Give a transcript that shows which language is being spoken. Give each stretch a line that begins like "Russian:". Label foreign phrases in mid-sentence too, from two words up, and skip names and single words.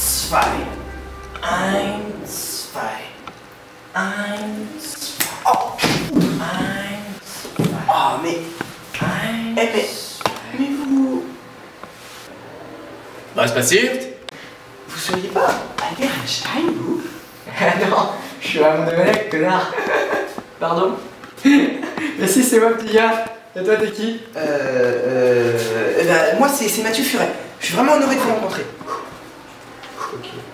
German: zwei. Eins, zwei. Eins, zwei. Oh. Eins, zwei.
French: Oh, mais... mais vous...
German: Was passiert?
French: Vous seriez pas Albert Einstein, vous? Non, je suis un Domenech, connard. Pardon. Mais si, c'est moi, petit gars. Et toi, t'es qui? Moi, c'est Mathieu Furet. Je suis vraiment honoré de vous rencontrer. Ok.